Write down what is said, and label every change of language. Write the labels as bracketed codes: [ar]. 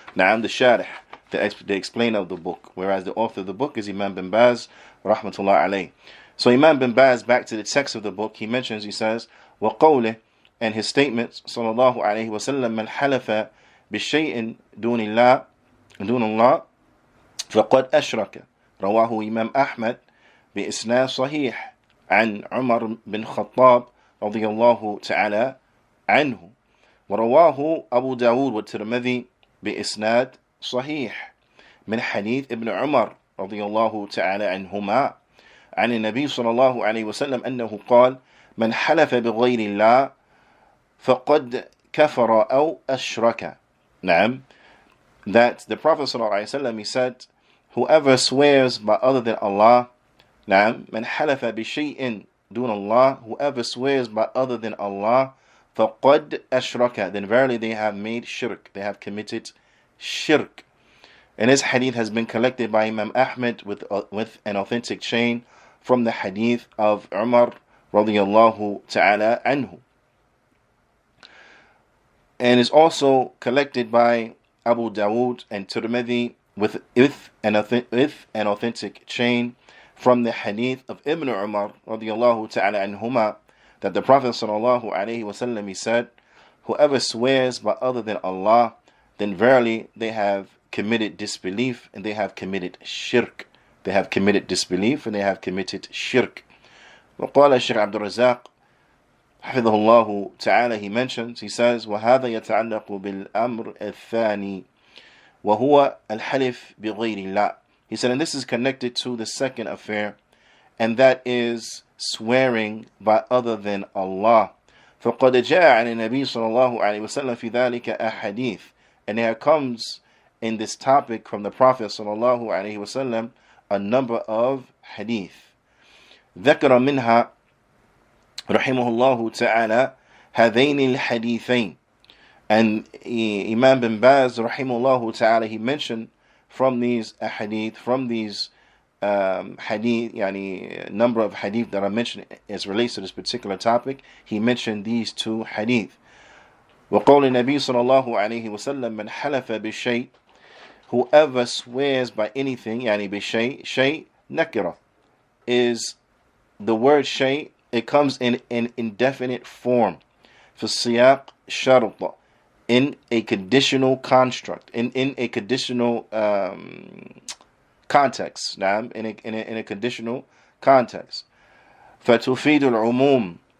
[en] نعم, the Sharih, the explainer of the book, whereas the author of the book is Imam bin Baz rahmatullah alayh. So Imam bin Baz, back to the text of the book, he mentions, he says, وقوله, and his statement, sallallahu alayhi wa sallam, [ar] من حلف بشيء دون الله فقد أشرك. رواه إمام أحمد بإسناد صحيح عن عمر بن خطاب رضي الله تعالى عنه. ورواه أبو داود والترمذي بإسناد صحيح من حديث ابن عمر رضي الله تعالى عنهما عن النبي صلى الله عليه وسلم أنه قال: من حلف بغير الله فقد كفر أو أشرك. [en] نعم, that the Prophet صلى الله عليه وسلم, he said, whoever swears by other than Allah, نعم, [ar] من حلف بشيء دون الله, [en] whoever swears by other than Allah, [ar] فقد أشرك, [en] then verily they have made shirk, they have committed shirk. And this hadith has been collected by Imam Ahmed with an authentic chain from the hadith of Umar radiyallahu ta'ala anhu. And is also collected by Abu Dawood and Tirmidhi with an authentic chain from the hadith of Ibn Umar radiyallahu ta'ala anhuma, that the Prophet sallallahu alayhi wasallam, he said, whoever swears by other than Allah, then verily they have committed disbelief and they have committed shirk. They have committed disbelief and they have committed shirk. [ar] وقال الشيخ عبد الرزاق حفظه الله تعالى, [en] he mentions, he says, [ar] وهذا يتعلق بالأمر الثاني وهو الحلف بغير الله. [en] He said, and this is connected to the second affair, and that is swearing by other than Allah. [ar] فقد جاء عن النبي صلى الله عليه وسلم في ذلك أحاديث, [en] and there comes in this topic from the Prophet صلى الله عليه وسلم a number of hadith. [ar] ذكر منها رحمه الله تعالى هذين الحديثين, [en] and Imam bin Baz rahimahullah ta'ala, he mentioned from these hadith, from these hadith, number of hadith that are mentioned as relates to this particular topic, he mentioned these two hadith. [ar] وقول النبي صلى الله عليه وسلم من حلف بشيء, [en] whoever swears by anything, [ar] بشيء, شيء nakira is the word shay. [en] It comes in an indefinite form. [ar] في السياق شرط, [en] in a conditional construct, in a conditional context. In a conditional context. [ar] فَتُفِيدُ الْعُمُومِ.